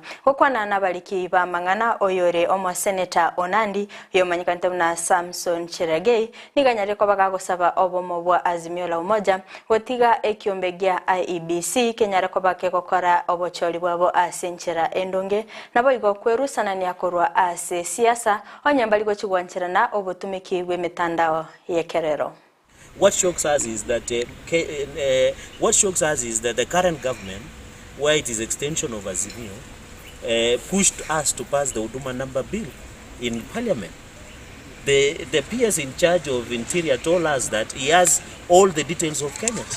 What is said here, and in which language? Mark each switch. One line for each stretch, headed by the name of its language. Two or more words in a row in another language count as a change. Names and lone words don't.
Gusii: gukwana nabaliki ba ngana oyore omo Senator Onandi yomanyikante na Samson Cheragei niganyare ko bagagosaba obomo bwa Azimio la Umoja gotiga ekiombegia IEBC kenyare ko bake gokora obochori bwabo asenchera endonge nabo igo kwerusana ni akorwa ase siasa onyambali go chigwancherana obotumiki bwe mitandao yekerero.
English: What shocks us is that the current government, where it is extension of Azimio, pushed us to pass the Huduma number bill in parliament. The PS in charge of Interior told us that he has all the details of Kenyans.